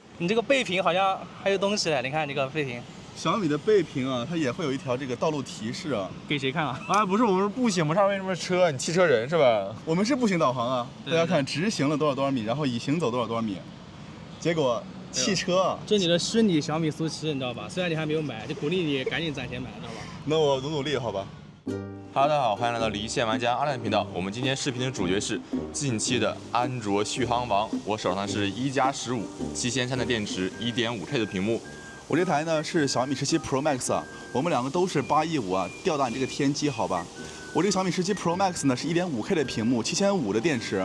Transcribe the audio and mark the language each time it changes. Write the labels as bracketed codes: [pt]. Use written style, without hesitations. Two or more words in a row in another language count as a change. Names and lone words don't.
[zh] 你这個背屏好像還有東西嘞，你看這個背屏。小米的背屏啊，它也會有一條這個道路提示啊。給誰看啊？啊，不是，我們是步行，我們上為什麼車？你汽車人是吧？我們是步行導航啊，大家看直行了多少米，然後已行走多少米，結果汽車啊，這你的虛擬小米蘇7，你知道吧？雖然你還沒有買，就鼓勵你趕緊賺錢買，知道吧？那我努力好吧。 Hello， 大家好，歡迎來到離線玩家阿亮頻道。我們今天視頻的主角是近期的安卓續航王。我手上是1+15 7300的電池，1.5K 的屏幕。我這台呢是小米17 Pro Max 啊，我們兩個都是815啊，吊打你這個天玑好吧？我這個小米17 Pro Max 呢是1.5K 的屏幕，7500的電池。